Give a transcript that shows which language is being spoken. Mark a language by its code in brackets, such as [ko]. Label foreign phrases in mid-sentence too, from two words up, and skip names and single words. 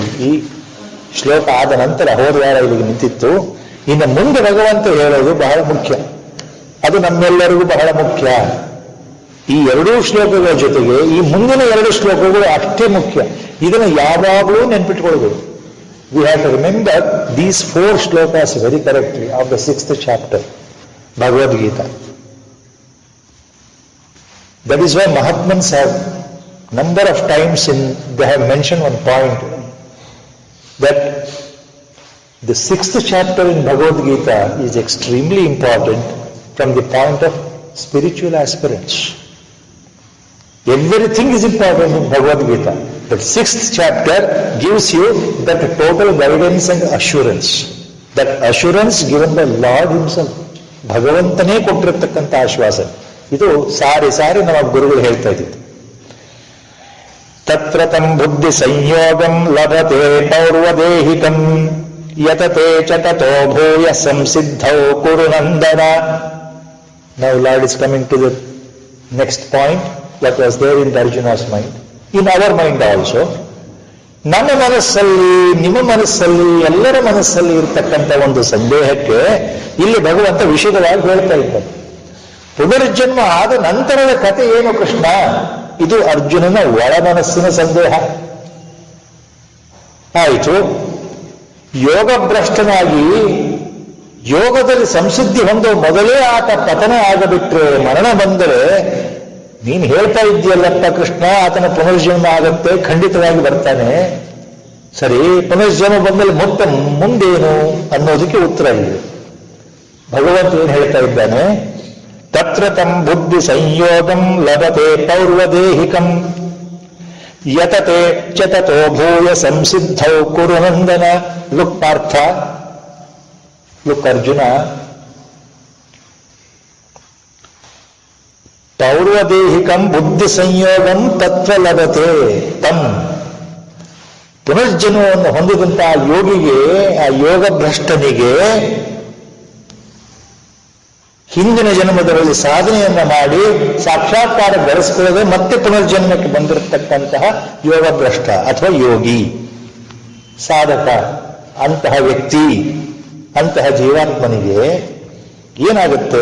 [kn] ಈ ಶ್ಲೋಕ ಆದ ನಂತರ ಹೋದ ವಾರ ಇಲ್ಲಿಗೆ ನಿಂತಿತ್ತು. ಇನ್ನು ಮುಂದೆ ಭಗವಂತ ಹೇಳೋದು ಬಹಳ ಮುಖ್ಯ, ಅದು ನಮ್ಮೆಲ್ಲರಿಗೂ ಬಹಳ ಮುಖ್ಯ. ಈ 2 ಶ್ಲೋಕಗಳ ಜೊತೆಗೆ ಈ ಮುಂದಿನ 2 ಶ್ಲೋಕಗಳು ಅಷ್ಟೇ ಮುಖ್ಯ. ಇದನ್ನು ಯಾವಾಗಲೂ ನೆನ್ಪಿಟ್ಕೊಳ್ಬೇಕು. [en] We have to remember these 4 shlokas very correctly of the 6th chapter Bhagavad Gita. That is why Mahatmans have number of times they have mentioned one point, that the 6th chapter in Bhagavad Gita is extremely important from the point of spiritual aspirants. Everything is important in Bhagavad Gita. The 6th chapter gives you that total guidance and assurance. That assurance given by Lord himself. [kn] ಭಗವಂತನೇ ಕೊಟ್ಟಿರತಕ್ಕಂಥ ಆಶ್ವಾಸ ಇದು. ಸಾರಿ ನಮ್ಮ ಗುರುಗಳು ಹೇಳ್ತಾ ಇದ್ದಿದ್ದು. [sa] ತತ್ರ ತಂ ಬುದ್ಧಿ ಸಂಯೋಗಂ ಲಭತೆ ಪೌರ್ವದೇಹಿಕಂ ಯತತೆ ಚ ತತೋ ಭೂಯ ಸಂಸಿದ್ಧೌ ಕುರು ನಂದನ. [en] Now Lord is coming to the next point that was there in Arjuna's mind, in our mind also. [kn] ನಮ್ಮ ಮನಸ್ಸಲ್ಲಿ, ನಿಮ್ಮ ಮನಸ್ಸಲ್ಲಿ, ಎಲ್ಲರ ಮನಸ್ಸಲ್ಲಿ ಇರತಕ್ಕಂಥ ಒಂದು ಸಂದೇಹಕ್ಕೆ ಇಲ್ಲಿ ಭಗವಂತ ವಿಶದವಾಗಿ ಹೇಳ್ತಾ ಇದ್ದಾನೆ. ಪುನರ್ಜನ್ಮ ಆದ ನಂತರದ ಕಥೆ ಏನು ಕೃಷ್ಣ? ಇದು ಅರ್ಜುನನ ಒಳ ಮನಸ್ಸಿನ ಸಂದೇಹ ಆಯಿತು. ಯೋಗಭ್ರಷ್ಟನಾಗಿ ಯೋಗದಲ್ಲಿ ಸಂಸಿದ್ಧಿ ಹೊಂದೋ ಮೊದಲೇ ಆತ ಪತನ ಆಗಬಿಟ್ರೆ, ಮರಣ ಬಂದರೆ, ನೀನು ಹೇಳ್ತಾ ಇದ್ದೀಯಲ್ಲಪ್ಪ ಕೃಷ್ಣ ಆತನ ಪುನರ್ಜನ್ಮ ಆಗತ್ತೆ, ಖಂಡಿತವಾಗಿ ಬರ್ತಾನೆ. ಸರಿ, ಪುನರ್ಜನ್ಮ ಬಂದಲ್ಲಿ ಮತ್ತೆ ಮುಂದೇನು ಅನ್ನೋದಕ್ಕೆ ಉತ್ತರ ಇದೆ. ಭಗವಂತ ಏನು ಹೇಳ್ತಾ ಇದ್ದಾನೆ? [sa] ತತ್ರ ತಂ ಬುದ್ಧಿ ಸಂಯೋಗಂ ಲಭತೆ ಪೌರ್ವದೇಹಿಕಂ ಯತತೆ ಚ ತತೋ ಭೂಯ ಸಂಸಿದ್ಧೌ ಕುರು ನಂದನ. ಲುಕ್ ಪಾರ್ಥ, ಲುಕ್ ಅರ್ಜುನ, ಪೌರ್ವದೇಹಿಕಂ ಬುದ್ಧಿ ಸಂಯೋಗಂ ತತ್ವ ಲಭತೆ ತಂ. [kn] ಪುನರ್ಜನ್ಮವನ್ನು ಹೊಂದಿದಂತಹ ಯೋಗಿಗೆ, ಆ ಯೋಗ ಭ್ರಷ್ಟನಿಗೆ ಹಿಂದಿನ ಜನ್ಮದಲ್ಲಿ ಸಾಧನೆಯನ್ನ ಮಾಡಿ ಸಾಕ್ಷಾತ್ಕಾರ ಗಳಿಸಿಕೊಳ್ಳದೆ ಮತ್ತೆ ಪುನರ್ಜನ್ಮಕ್ಕೆ ಬಂದಿರತಕ್ಕಂತಹ ಯೋಗ ಭ್ರಷ್ಟ ಅಥವಾ ಯೋಗಿ ಸಾಧಕ, ಅಂತಹ ವ್ಯಕ್ತಿ, ಅಂತಹ ಜೀವಾತ್ಮನಿಗೆ ಏನಾಗುತ್ತೆ?